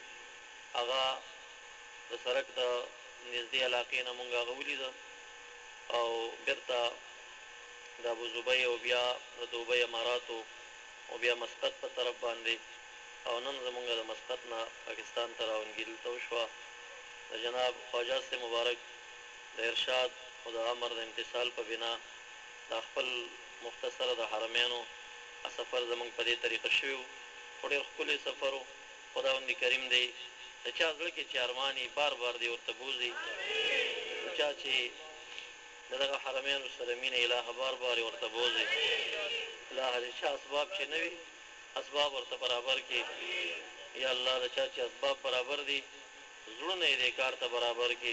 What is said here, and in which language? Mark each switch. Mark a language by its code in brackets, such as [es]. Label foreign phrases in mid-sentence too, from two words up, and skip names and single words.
[ps] هغه د سړک د نږدې علاقې نه مونږ هغه ولیده او بېرته د ابوظبي او بیا د دوبۍ اماراتو او بیا مسقط په طرف باندې او نن زمونږ د مسقط نه پاکستان ته راونګیدل ته وشوه. د جناب خواجه صاحب مبارک د ارشاد او د امر د امتثال په بنا دا خپل مختصره د حرمینو سفر زمونږ په دې طریقه شوی و. خو ډېر ښکلی سفر و. خداوند کریم دی د چا زړه کې چې ارمان یې بار بار دی ورته بوځي. د چا چې د دغه حرمینو سره مینه الهه بار بار یې ورته بوځي. الهه د چا اسباب چې نه وي اسباب ورته برابر کړي. یا الله د چا چې اسباب برابر دي زړونه یې دې کار ته برابر کړي.